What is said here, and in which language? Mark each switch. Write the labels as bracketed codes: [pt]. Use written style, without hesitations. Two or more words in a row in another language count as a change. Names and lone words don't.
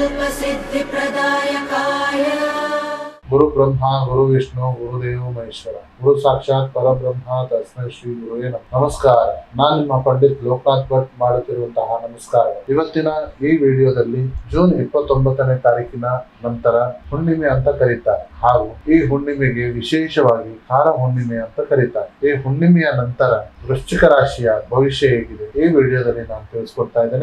[sa] सिद्धिप्रदायकाय गुरु ब्रह्मा गुरु विष्णु गुरुदेव महेश्वर गुरु साक्षाತ್ ಪರಬ್ರಹ್ಮ ತಸ್ಮೈ ಶ್ರೀ ಗುರುವೇ ನಮಃ. [kn] ನಮಸ್ಕಾರ. ನಾನು ನಿಮ್ಮ ಪಂಡಿತ್ ಲೋಕನಾಥ್ ಭಟ್ ಮಾಡುತ್ತಿರುವಂತಹ ನಮಸ್ಕಾರಗಳು. ಇವತ್ತಿನ ಈ ವಿಡಿಯೋದಲ್ಲಿ ಜೂನ್ 29ನೇ ತಾರೀಕಿನ ನಂತರ ಹುಣ್ಣಿಮೆ ಅಂತ ಕರೀತಾರೆ ಹಾಗೂ ಈ ಹುಣ್ಣಿಮೆಗೆ ವಿಶೇಷವಾಗಿ ಖಾರ ಹುಣ್ಣಿಮೆ ಅಂತ ಕರೀತಾರೆ. ಈ ಹುಣ್ಣಿಮೆಯ ನಂತರ ವೃಶ್ಚಿಕ ರಾಶಿಯ ಭವಿಷ್ಯ ಹೇಗಿದೆ ಈ ವಿಡಿಯೋದಲ್ಲಿ ನಾನು ತಿಳಿಸ್ಕೊಡ್ತಾ ಇದ್ದೇನೆ.